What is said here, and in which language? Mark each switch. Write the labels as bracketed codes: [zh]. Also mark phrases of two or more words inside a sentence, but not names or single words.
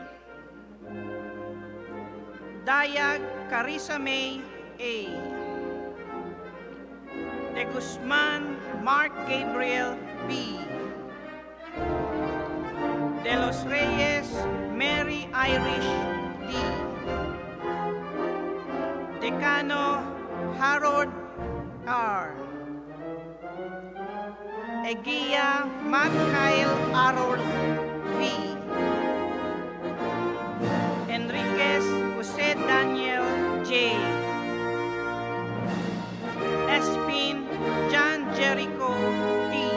[en] Dayag Caressa Mae A. De Guzman Mark Gabriel B. De los Reyes Mary Irish D. Decano Harold R. Egia Michael Harold V. Enriquez Jose Daniel J. Espin John Jericho T.